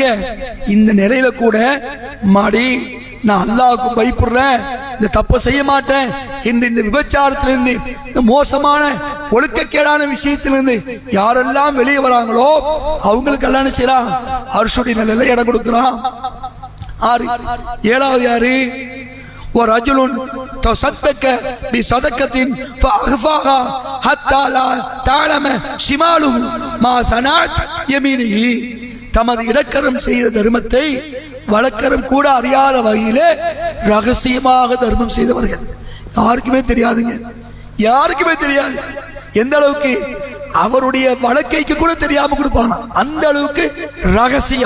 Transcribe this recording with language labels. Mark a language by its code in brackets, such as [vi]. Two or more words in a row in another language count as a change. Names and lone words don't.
[ta] இந்த நிலையில கூட மாடி நான் அல்லாஹ்வுக்கு பயப்படுறேன், இந்த தப்பை செய்ய மாட்டேன் என்று இந்த விபச்சாரத்திலிருந்து, இந்த மோசமான ஒழுக்கக்கேடான விஷயத்திலிருந்து யாரெல்லாம் வெளியே வராங்களோ அவங்களுக்கு எல்லாம் என்ன செய்யறான்? அர்ஷுடைய நிலையில இடம் கொடுக்குறான். 6. 7வது யாரு? ஒரு [ar] ரஜுலுன் تصدق بصدقة فأخفاها حتى لا تعلم شماله ما صنعت يمينه. [ta] தமது இடக்கரம் செய்த தர்மத்தை வழக்கரம் கூட அறியாத வகையிலே ரகசியமாக தர்மம் செய்தவர்கள். யாருக்குமே தெரியாதுங்க, யாருக்குமே தெரியாது. எந்த அளவுக்கு? அவருடைய வழக்கைக்கு கூட தெரியாம கொடுப்பாங்க, அந்த அளவுக்கு ரகசியம்.